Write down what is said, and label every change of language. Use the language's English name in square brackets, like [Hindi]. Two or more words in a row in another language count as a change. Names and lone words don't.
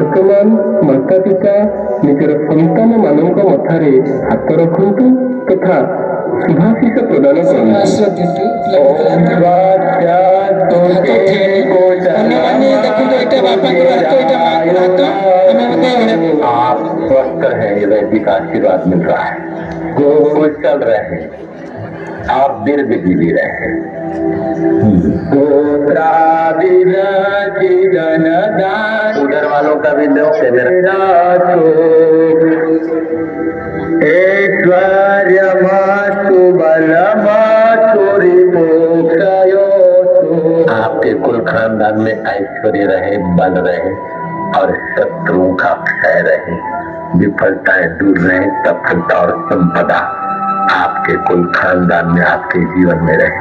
[Odia] ବର୍ତ୍ତମାନ ମାତା ପିତା ନିଜର ସନ୍ତାନ ମାନଙ୍କ ମଥାରେ ହାତ ରଖନ୍ତୁ ତଥା ଶୁଭାଶିଷ ପ୍ରଦାନ କରନ୍ତୁ। ଆଶୀର୍ବାଦ ଦିଅନ୍ତୁ। ଅନ୍ୟମାନେ ଦେଖନ୍ତୁ ଏଇଟା ବାପାଙ୍କର ହାତ ଏଇଟା ମାଙ୍କର ହାତ ଆମେ ମଧ୍ୟ [Hindi] आप स्वस्थ रहे, ये वैदिक आशीर्वाद मिल रहा है। कुशल रहे और दीर्घ जीवी रहे। उधर वालों का भी दो ऐश्वर्य आपके कुल खानदान में ऐश्वर्य रहे, बल रहे और शत्रुओं का क्षय रहे, विफलताएं दूर रहे, सफलता और संपदा आपके कुल खानदान में, आपके जीवन में रहे।